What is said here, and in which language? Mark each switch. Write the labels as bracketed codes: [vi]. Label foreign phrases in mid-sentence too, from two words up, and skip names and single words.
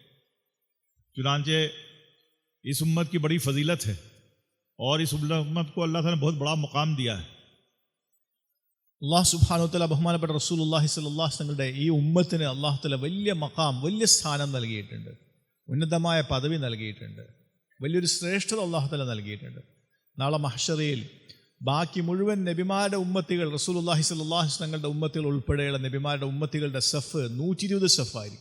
[ur] چنانچہ اس امت کی بڑی فضیلت ہے اور اس امت کو اللہ تعالیٰ نے بہت بڑا مقام دیا ہے۔ [ar] الله سبحانه وتعالى [ml] ബഹുമാനപ്പെട്ട [ar] رسول الله صلى الله عليه [ml] വസല്ലമയുടെ ഈ ഉമ്മത്തിന് [ar] الله تعالى [ml] വലിയ മഖാം, വലിയ സ്ഥാനം നൽകിയിട്ടുണ്ട്, ഉന്നതമായ പദവി നൽകിയിട്ടുണ്ട്, വലിയൊരു ശ്രേഷ്ഠത [ar] الله تعالى [ml] നൽകിയിട്ടുണ്ട്. നാളെ മഹ്ശറിൽ ബാക്കി മുഴുവൻ നബിമാരുടെ ഉമ്മത്തികൾ, [ar] رسول الله صلى الله عليه [ml] വസല്ലമയുടെ ഉമ്മത്തികൾ ഉൾപ്പെടെയുള്ള നബിമാരുടെ ഉമ്മത്തികളുടെ സഫ് 120 സഫായിരിക്കും.